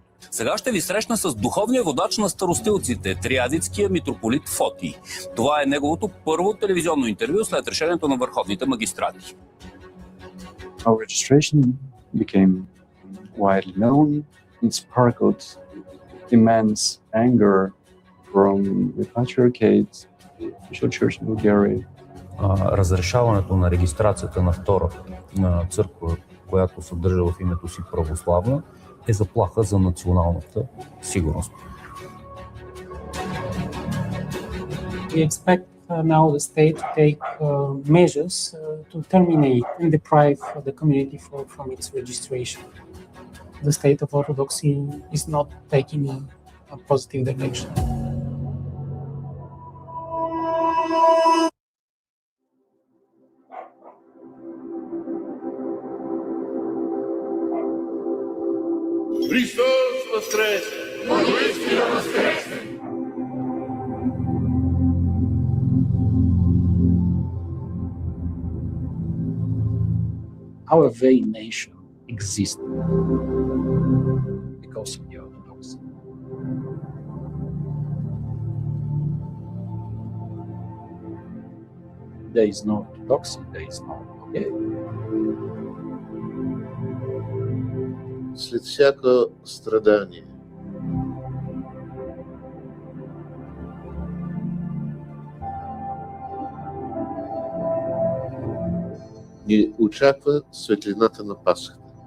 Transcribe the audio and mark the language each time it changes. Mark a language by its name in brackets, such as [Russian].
[Bulgarian] Сега ще ви срещна с духовния водач на старостилците, триадитския митрополит Фотий. Това е неговото първо телевизионно интервю след решението на върховните магистрати. [English] Our registration became widely known. It sparkled immense anger from the patriarchate, official church in Bulgaria. [Bulgarian] Разрешаването на регистрацията на втора църква, която съдържа в името си православна, е заплаха за националната сигурност. [English] We expect now the state to take measures to terminate and deprive the community from its registration. The state of Orthodoxy is not taking a positive direction. [Church Slavic] Христос воскресе! Воистину воскресе! [English] Our very nation exists because of the Orthodoxy. There is no Orthodoxy, there is no Bulgaria. [Bulgarian] След всяко страдание ни очаква светлината на Пасхата.